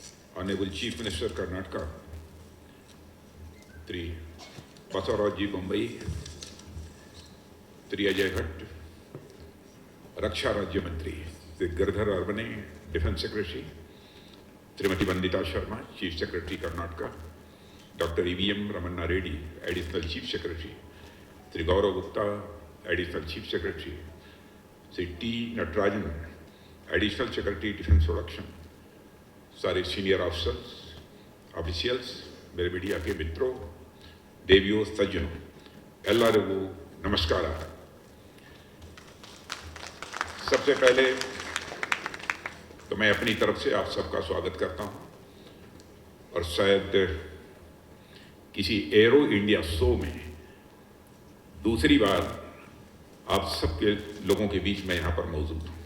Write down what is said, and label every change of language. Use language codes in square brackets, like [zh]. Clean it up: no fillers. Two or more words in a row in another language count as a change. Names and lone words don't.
[en] Honorable Chief Minister Karnataka, Sri Basavaraji Bommai, Sri Ajay Bhatt, [hi] रक्षा राज्य मंत्री, [en] Sri Girdhar Arbane, Defense Secretary, Srimati Vandita Sharma, Chief Secretary Karnataka, Dr. E.V.M. Ramanna Reddy, Additional Chief Secretary, Sri Gaurav Gupta, Additional Chief Secretary, Sri T. Natarajan, Additional Secretary Defense Production, [hi] सारे [en] senior officials, [hi] मेरे मीडिया के मित्रों, देवियों, सज्जनों, ಎಲ್ಲರಿಗೂ नमस्कार। सबसे पहले तो मैं अपनी तरफ से आप सबका स्वागत करता हूं और शायद किसी एरो इंडिया शो में दूसरी बार आप सबके लोगों के बीच में यहां पर मौजूद हूं।